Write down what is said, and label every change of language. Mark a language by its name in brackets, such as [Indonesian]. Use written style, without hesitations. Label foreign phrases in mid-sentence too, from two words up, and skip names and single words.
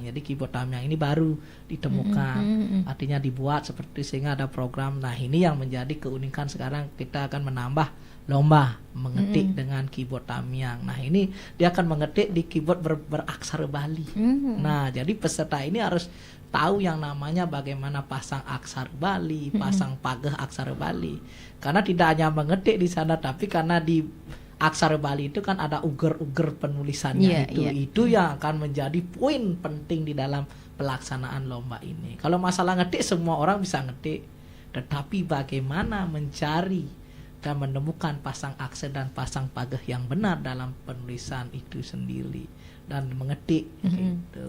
[Indonesian] Jadi keyboard Hamyang ini baru ditemukan, artinya dibuat seperti sehingga ada program. Nah ini yang menjadi keunikan sekarang, kita akan menambah lomba mengetik dengan keyboard Hamyang. Nah ini dia akan mengetik di keyboard beraksara Bali. Nah jadi peserta ini harus tahu yang namanya bagaimana pasang aksara Bali, [Balinese] pasang pageh [Indonesian] aksara Bali. Karena tidak hanya mengetik di sana, tapi karena di aksara Bali itu kan ada uger-uger penulisannya. Itu yang akan menjadi poin penting di dalam pelaksanaan lomba ini. Kalau masalah ngetik semua orang bisa ngetik, tetapi bagaimana mencari dan menemukan pasang aksen dan [Balinese] pasang pageh [Indonesian] yang benar dalam penulisan itu sendiri dan mengetik gitu.